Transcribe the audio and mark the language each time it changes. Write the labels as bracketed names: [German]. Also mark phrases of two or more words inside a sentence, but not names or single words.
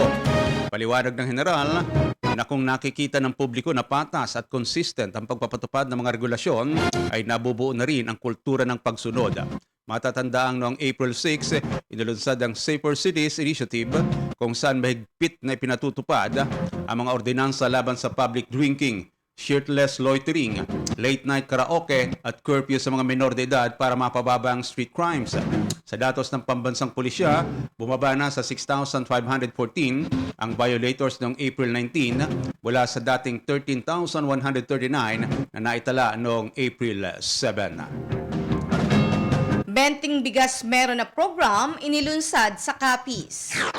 [Filipino] Paliwanag ng General na kung nakikita ng publiko na patas at consistent ang pagpapatupad ng mga regulasyon, ay nabubuo na rin ang kultura ng pagsunod. Matatandaang noong April 6, inilunsad ang Safer Cities Initiative kung saan mahigpit na ipinatutupad ang mga ordinansa laban sa [English] public drinking, shirtless loitering, late night karaoke [Filipino] at curfew sa mga menor de edad para mapababa ang [English] street crimes. [Filipino] Sa datos ng pambansang pulisya, bumaba na sa 6,514 ang violators noong April 19 mula sa dating 13,139 na naitala noong April 7. Benting Bigas Meron na program inilunsad sa Capiz.